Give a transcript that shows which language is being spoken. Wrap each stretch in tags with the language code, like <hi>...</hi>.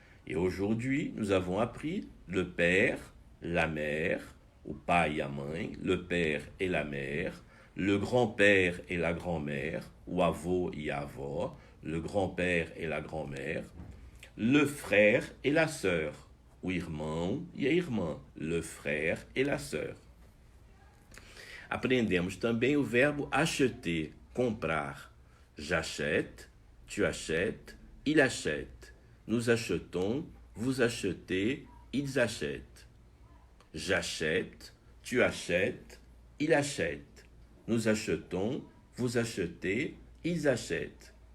<fr>Et aujourd'hui, nous avons appris le père, la mère,</fr> <pt>o pai e a mãe,</pt> <fr>le père et la mère, le grand-père et la grand-mère,</fr> <pt>o avô e a avó,</pt> <fr>le grand-père et la grand-mère, le frère et la sœur,</fr> <pt>o irmão e a irmã,</pt> <fr>le frère et la sœur.</fr> <pt>Aprendemos também o verbo acheter, comprar.</pt> <fr>J'achète, tu achètes, il achète. Nous achetons, vous achetez, ils achètent. J'achète, tu achètes, il achète. Nous achetons, vous achetez, ils achètent.</fr>